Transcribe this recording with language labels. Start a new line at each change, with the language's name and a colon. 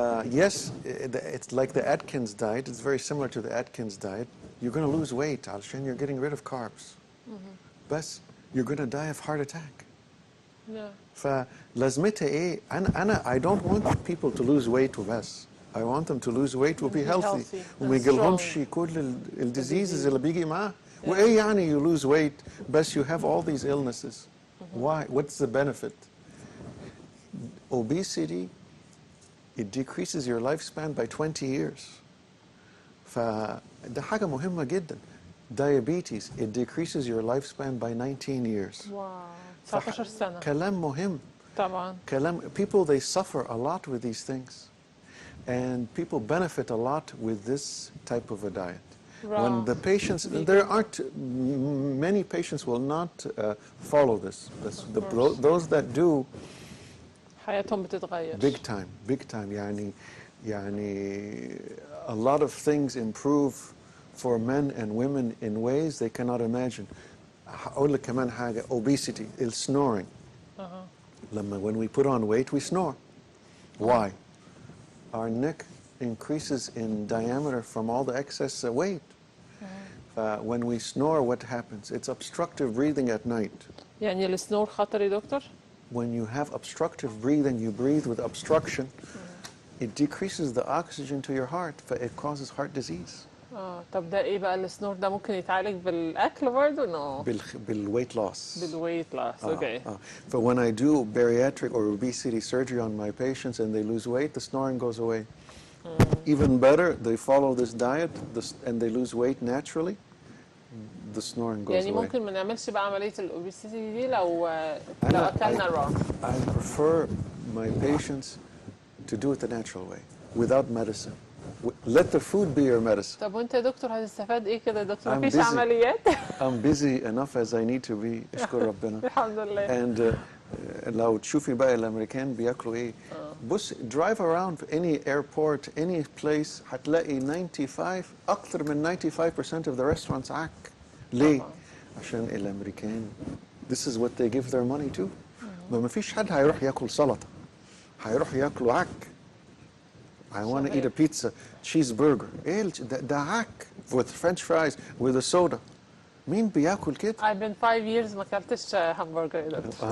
English: Yes, it's like the Atkins diet. It's very similar to the Atkins diet. You're going to lose weight
Arabic: علشان
English: you're getting rid of carbs.
Arabic: بس
English: you're going to die of heart attack. Yeah.
Arabic: فلازمتها ايه؟ أنا
English: I don't want people to lose weight
Arabic: وبس.
English: I want them to lose weight and be healthy.
Arabic: وما يجيلهمش كل الديزيزز اللي بيجي معاه. وإيه يعني
English: you lose weight
Arabic: بس
English: you have all these illnesses. Why? What's the benefit? Obesity, it decreases your lifespan by 20 years.
Arabic: فده حاجة مهمة جدا.
English: Diabetes, it decreases your lifespan by 19 years.
Arabic: واو 19 سنة. كلام مهم. طبعا.
English: People, they suffer a lot with these things. And people benefit a lot with this type of a diet. Right. When the patients, there aren't, many patients will not follow this. Those that do,
Arabic: حياتهم بتتغير.
English: Big time. يعني a lot of things improve for men and women in ways they cannot imagine.
Arabic: أقول لك كمان حاجة, obesity, snoring.
English: When we put on weight, we snore. Why? Our neck increases in diameter from all the excess weight. When we snore, what happens? It's obstructive breathing at night.
Arabic: يعني السنور خطر يا دكتور؟
English: When you have obstructive breathing, you breathe with obstruction, it decreases the oxygen to your heart, it causes heart disease.
Arabic: طب ده ايه بقى السنور ده ممكن يتعالج بالاكل برضه؟ No.
English: بالweight loss. بالweight loss, okay. So when I do bariatric or obesity surgery on my patients and they lose weight, the snoring goes away. Even better, they follow this diet and they lose weight naturally, the snoring goes
Arabic: يعني
English: away.
Arabic: ممكن ما نعملش بقى عملية الأوبيسيتي دي لو أكلنا wrong.
English: I prefer my patients to do it the natural way, without medicine. Let the food be your medicine.
Arabic: طب وانت يا دكتور هتستفاد ايه كده يا دكتور؟ مفيش عمليات؟
English: I'm busy enough as I need to be.
Arabic: اشكر ربنا. الحمد لله. And لو تشوفي بقى الامريكان بياكلوا ايه؟ بص,
English: drive around any airport, any place,
Arabic: هتلاقي 95 أكثر من
English: 95% of the restaurants
Arabic: عك. ليه؟ عشان الامريكان
English: this is what they give their money to.
Arabic: ما فيش حد هيروح ياكل سلطة. هيروح ياكلوا عك.
English: I want to eat a pizza, cheeseburger.
Arabic: ايه ده عك
English: with French fries with a soda.
Arabic: مين بياكل كده؟
English: I've been 5 years
Arabic: ما اكلتش همبرجر يا دكتور.